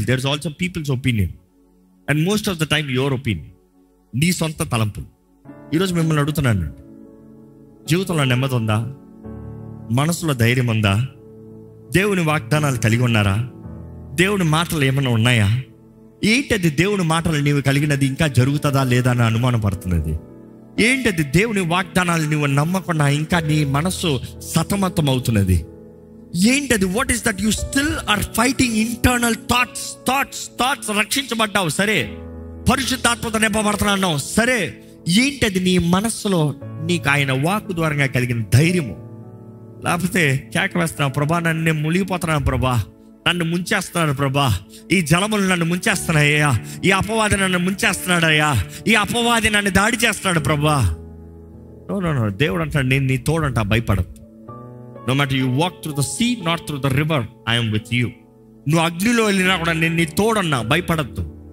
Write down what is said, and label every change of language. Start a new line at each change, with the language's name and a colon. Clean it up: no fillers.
English: There's also people's opinion. And most of the time your opinion.
Telugu: నీ సొంత తలంపులు. ఈరోజు మిమ్మల్ని అడుగుతున్నాను, జీవితంలో నెమ్మది ఉందా? మనసులో ధైర్యం ఉందా? దేవుని వాగ్దానాలు కలిగి ఉన్నారా? దేవుని మాటలు ఏమైనా ఉన్నాయా? ఏంటది దేవుని మాటలు నీవు కలిగినది ఇంకా జరుగుతుందా లేదా అని అనుమానం పడుతున్నది? ఏంటది దేవుని వాగ్దానాలు నీవు నమ్మకుండా ఇంకా నీ మనస్సు సతమతం అవుతున్నది? ఏంటది?
English: What is that? You still are fighting internal thoughts.
Telugu: రక్షించబడ్డావు సరే, పరిశుద్ధాత్మతో నింపబడుతున్నావు సరే, ఏంటది నీ మనస్సులో నీకు ఆయన వాక్కు ద్వారా కలిగిన ధైర్యము? లేకపోతే కేక వేస్తున్నావు, ప్రభా నన్ను మునిగిపోతున్నాను, ప్రభా నన్ను ముంచేస్తున్నాడు, ప్రభా ఈ జలములు నన్ను ముంచేస్తున్నాయ్యా, ఈ అపవాది నన్ను ముంచేస్తున్నాడయ్యా, ఈ అపవాది నన్ను దాడి చేస్తున్నాడు ప్రభా. నో. దేవుడు అంటాడు, నేను నీ తోడంట, భయపడద్దు.
English: No matter you walk through the sea, not through the river, I am with you.
Telugu: నువ్వు అగ్నిలో వెళ్ళినా కూడా నేను నీ తోడన్నా, భయపడద్దు.